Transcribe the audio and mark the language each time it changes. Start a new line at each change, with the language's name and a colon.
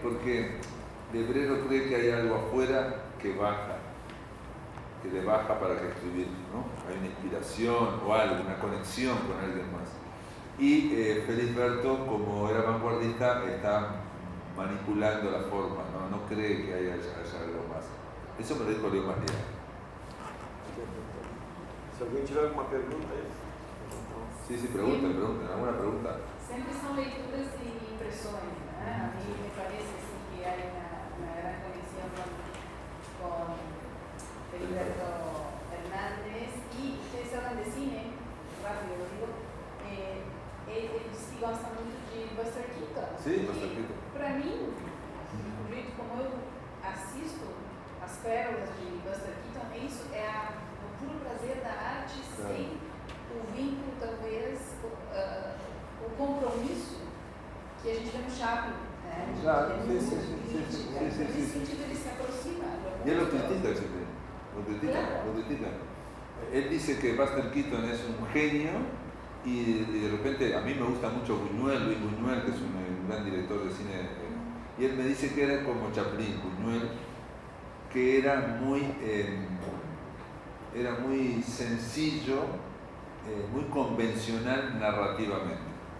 Spanish: Porque Lebrero cree que hay algo afuera que le baja para que escribir, ¿no? Hay una inspiración o algo, una conexión con alguien más. Y Felisberto, como era vanguardista, está manipulando la forma, no cree que haya algo más. Eso me lo dijo Leo Maslía.
Portuguese: Si alguém tiver alguma pergunta aí.
Spanish: Sí, pregunten, ¿alguna pregunta?
Portuguese: Sempre são leituras e impressões, né? A mim me parece assim, que há uma grande conexão com Felisberto Hernández
Spanish: y ustedes hablan de cine, rápido lo digo, ellos sí
Portuguese: gostam muito de Buster Keaton.
Spanish: Sí, Buster Keaton.
Portuguese: Para mim, do jeito como eu assisto as pérolas de Buster Keaton, isso é o puro prazer da arte sem o vínculo, talvez, o compromisso que a gente vê no Chaplin, né?
Spanish: Claro,
Portuguese: Nesse sentido ele se aproxima.
Spanish: Y él lo critica siempre, lo critica. Él dice que Buster Keaton es un genio y de repente, a mí me gusta mucho Luis Buñuel, que es un gran director de cine, y él me dice que era como Chaplin, Buñuel, que era muy sencillo, muy convencional narrativamente.